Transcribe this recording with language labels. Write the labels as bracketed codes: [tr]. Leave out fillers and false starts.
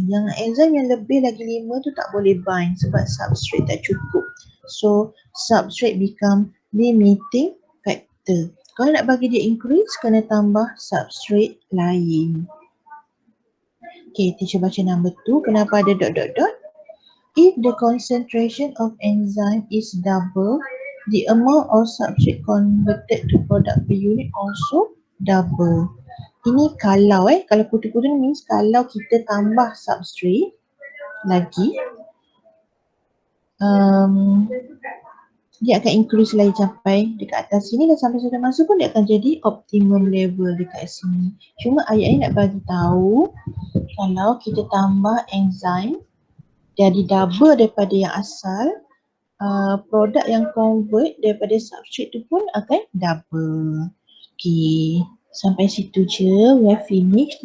[ms] Yang enzyme yang lebih lagi 5 tu tak boleh bind sebab substrate tak cukup. [en] So substrate become limiting factor. [ms] Kalau nak bagi dia increase, kena tambah substrate lain. [en] Okay, [ms] teacher baca number 2. Kenapa ada dot. [en] If the concentration of enzyme is double, the amount of substrate converted to product per unit also double. [ms] Ini kalau kutu-kutu ni means kalau kita tambah substrate lagi, dia akan increase lagi sampai dekat atas sini dan sampai satu masa pun dia akan jadi optimum level dekat sini. Cuma ayat ni nak bagi tahu kalau kita tambah enzyme jadi double daripada yang asal, produk yang convert daripada substrate tu pun akan double. Okay. Sampai situ je, [en] we have finished.